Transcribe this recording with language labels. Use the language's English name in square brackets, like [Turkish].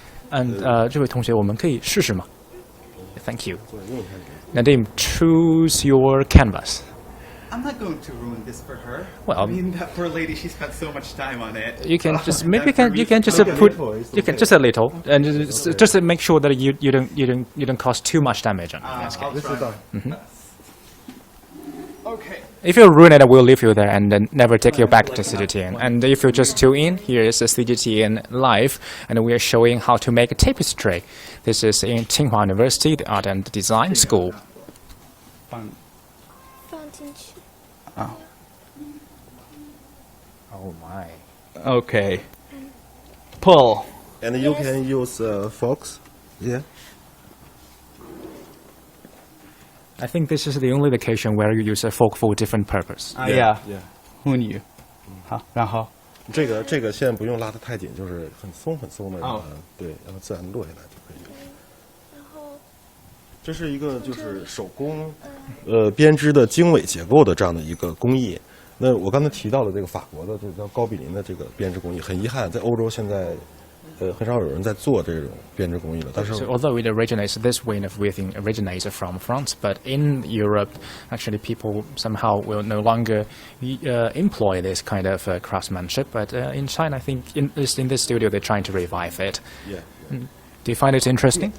[English] And [Chinese] 这位同学，我们可以试试吗？ [English] Thank you. Nadim, choose your canvas. I'm not going to ruin this for her. Well, I mean, that poor lady, she spent so much time on it. You can just maybe you can just just a little, and just to make sure that you don't cause too much damage on it. Okay. If you ruin it, we'll leave you there and then never take you back to CGTN. And if you just tune in, here is a CGTN live, and we are showing how to make a tapestry. This is in Tsinghua University, the Art and Design School. Oh my. Okay. Pull. And you can use forks. Yeah. I think this is the only location where you use a fork for different purpose. Yeah. Who knew? [Chinese] 好，然后这个线不用拉得太紧，就是很松的，对，然后自然落下来就可以了。这是一个就是手工编织的经纬结构的这样的一个工艺。那我刚才提到的这个法国的这个叫高比林的这个编织工艺，很遗憾，在欧洲现在很少有人在做这种编织工艺了。但是 [English] So although it originates, this way of weaving originates from France, but in Europe, actually people somehow will no longer employ this kind of craftsmanship. But in China, I think in this studio they're trying to revive it. Yeah. Do you find it interesting?